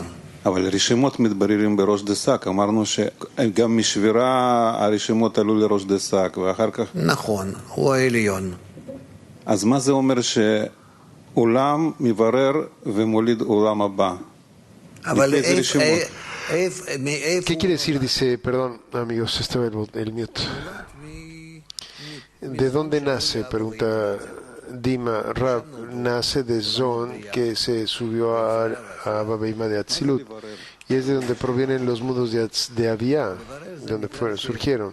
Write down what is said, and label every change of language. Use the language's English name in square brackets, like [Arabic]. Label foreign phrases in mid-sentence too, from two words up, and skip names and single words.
[Hebrew] אבל הרשימות מתבררים בראש דסק. אמרנו שגם משבירה הרשימות עלו לראש דסק, ואחר כך... נכון, הוא העליון. אז מה זה אומר שעולם מברר ומוליד עולם הבא? אבל [Spanish] ¿Qué quiere decir? Dice, perdón, amigos, estaba el mute. ¿De dónde nace? Pregunta Dima. Rab nace de Zon, que se subió a Babeima de Atzilut, y es de donde provienen los mundos de Abia, de donde surgieron.